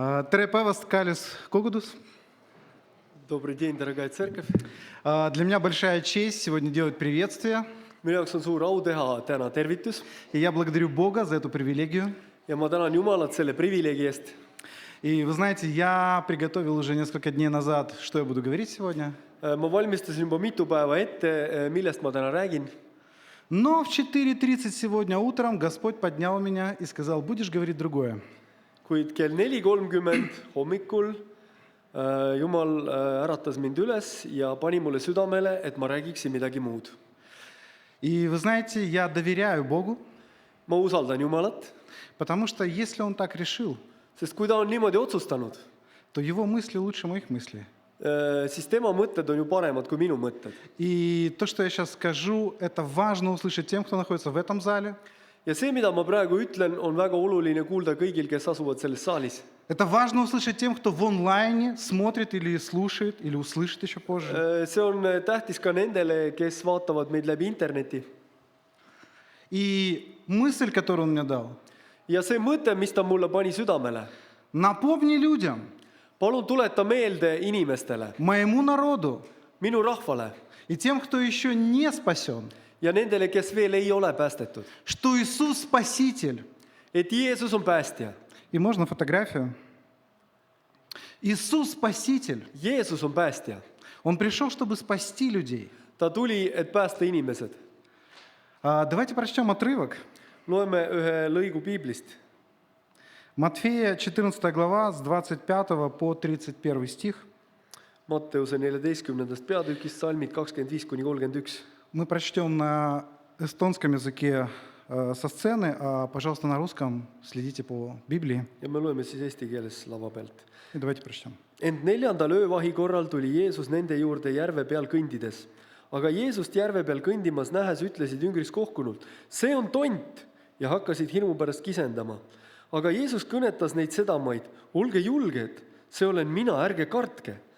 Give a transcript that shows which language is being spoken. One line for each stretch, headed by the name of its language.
Estonian: Tere päevast, kallis kogudus!
Russian: Добрый день, дорогая церковь. Для меня большая честь сегодня делать приветствие.
Estonian: Minu jaoks on suur au teha täna tervitus
Russian: И я благодарю Бога за эту привилегию.
Estonian: ja ma tänan Jumalat selle privileegi eest.
Russian: И вы знаете, я приготовил уже несколько дней назад, что я буду говорить сегодня.
Estonian: Ma valmistasin juba mitu päeva ette, millest ma täna räägin.
Russian: Но в 4:30 сегодня утром Господь поднял меня и сказал, будешь говорить другое.
Estonian: Kuid kell 4:30 hommikul Jumal äratas mind üles ja pani mulle südamele, et ma räägiksin midagi muud.
Russian: И вы знаете, я доверяю Богу,
Estonian: Ma usaldan Jumalat,
Russian: потому что если Он так решил,
Estonian: sest kui ta on niimoodi otsustanud,
Russian: то Его мысли лучше моих мыслей.
Estonian: siis tema mõtted on ju paremad kui minu mõtted.
Russian: И то, что я сейчас скажу, это важно услышать тем, кто находится в этом зале.
Estonian: Ja see, mida ma praegu ütlen, on väga oluline kuulda kõigil, kes asuvad selles saalis.
Russian: Это важно услышать тем, кто в онлайне смотрит или слушает, или услышит еще позже.
Estonian: See on tähtis ka nendele, kes vaatavad meid läbi interneti.
Russian: И мысль, которую он мне дал,
Estonian: Ja see mõte, mis ta mulle pani südamele,
Russian: напомни людям,
Estonian: palun tuleta meelde inimestele,
Russian: моему народу
Estonian: minu rahvale
Russian: и тем, кто еще не спасен,
Estonian: ja nendele, kes veel ei ole päästetud,
Russian: что Иисус Спаситель.
Estonian: et Jeesus on päästja.
Russian: И можно фотографию. Иисус Спаситель.
Estonian: Jeesus on päästja.
Russian: Он пришел, чтобы спасти людей.
Estonian: Ta tuli, et päästa inimesed.
Russian: Давайте прочтем отрывок.
Estonian: Loeme ühe lõigu piiblist.
Russian: Матфея 14 глава с 25 по 31 стих.
Estonian: Matteuse 14. peatükist salmid 25-31.
Russian: Мы прочтем на эстонском языке со сцены, а, пожалуйста, на русском следите по Библии.
Estonian: Ja me loeme siis eesti keeles lava pealt.
Russian: И давайте прочтем.
Estonian: Ent 4. öövahi korral tuli Jeesus nende juurde järve peal kõndides. Aga Jeesust järve peal kõndimas nähes ütlesid jüngris kohkunult, see on tont, ja hakkasid hirmu pärast kisendama. Aga Jeesus kõnetas neid sedamaid, olge julged, see olen mina, ärge kartke.